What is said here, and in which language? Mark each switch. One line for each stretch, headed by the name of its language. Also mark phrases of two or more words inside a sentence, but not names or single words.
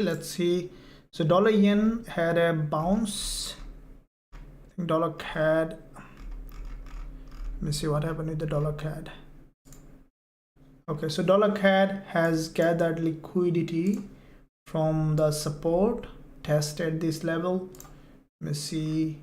English: Let's see. So dollar yen had a bounce. I think dollar CAD. Let me see what happened with the dollar CAD. Okay, so dollar CAD has gathered liquidity from the support, tested this level. Let me see.